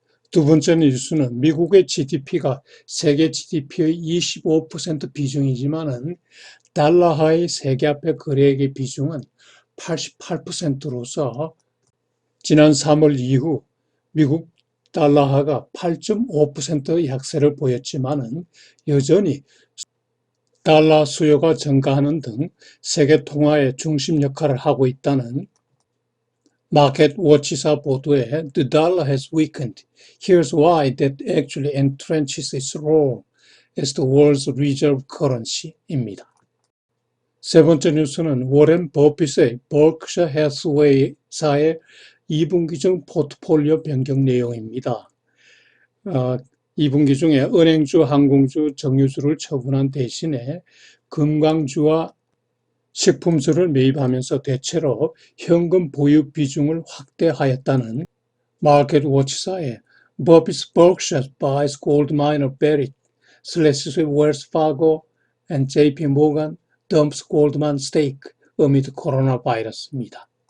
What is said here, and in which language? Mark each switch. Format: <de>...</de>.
<ko>두 번째 뉴스는 미국의 GDP가 세계 GDP의 25% 비중이지만은 달러화의 세계화폐 거래액의 비중은 88%로서 지난 3월 이후 미국 달러화가 8.5%의 약세를 보였지만은 여전히 달러 수요가 증가하는 등 세계 통화의 중심 역할을 하고 있다는 마켓 워치사 보도에</ko> <en>The dollar has weakened. Here's why that actually entrenches its role as the world's reserve currency</en> <ko>입니다. 세 번째 뉴스는 워렌 버핏의 버크셔 해스웨이사의 2분기 중 포트폴리오 변경 내용입니다. 2분기 중에 은행주, 항공주, 정유주를 처분한 대신에 금광주와 식품주를 매입하면서 대체로 현금 보유 비중을 확대하였다는 마켓 워치사의</ko> <en>Buffett's Berkshire buys gold miner Barrick, slashes Wells Fargo and JP Morgan, dumps Goldman stake amid</en> <ko>코로나 바이러스입니다.</ko>